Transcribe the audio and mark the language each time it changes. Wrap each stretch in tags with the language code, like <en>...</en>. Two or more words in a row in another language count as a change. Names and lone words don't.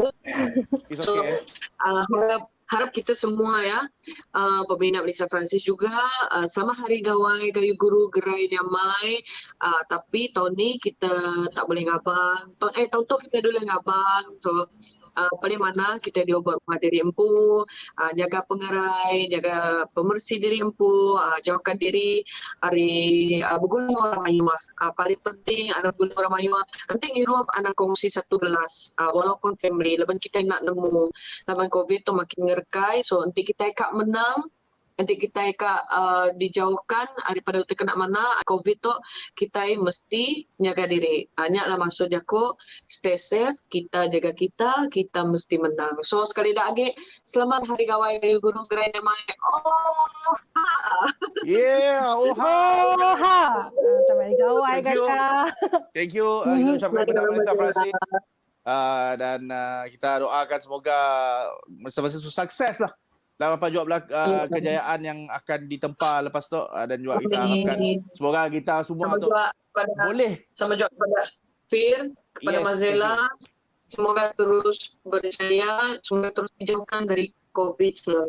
<ms>So harap kita semua ya, peminat Melissa Francis juga sama hari gawai</ms> <iba>Gayu Guru Gerai Nyamai,</iba> <ms>tapi tahun ni kita tak boleh ngabang. Tahun tu kita dulu ngabang. So paling mana kita diobat rumah</ms> <iba>diri empu,</iba> <ms>jaga pengerai, jaga pemersih</ms> <iba>diri empu,</iba> <ms>jauhkan diri dari bergulung</ms> <iba>orang mayuah.</iba> <ms>Paling penting anak bergulung</ms> <iba>orang mayuah.</iba> <ms>Nanti ngirup anak kongsi satu gelas, walaupun family. Lepas kita nak nemu zaman COVID tu makin ngerkai, so nanti kita ikak menang, nanti kita ikak dijauhkan daripada terkena mana COVID tu, kita mesti jaga diri. Nyaklah maksud aku,</ms> <en>stay safe,</en> <ms>kita jaga kita mesti menang. So sekali lagi, selamat Hari Gawai</ms> <iba>Gayu Guru Gerai Nyamai.</iba> <ms>Selamat Hari Gawai kakak.</ms> <en>Thank you.</en> <ms>Kita ucapkan kepada Melissa Francis. Dan kita doakan semoga Melissa Francis sukses lah dalam apa juga kejayaan yang akan ditempa lepas tu, dan juga kita harapkan semoga kita semua tu boleh sama juga kepada Fir, kepada Mazela, semoga terus berjaya, semoga terus dijauhkan dari COVID-19.</ms>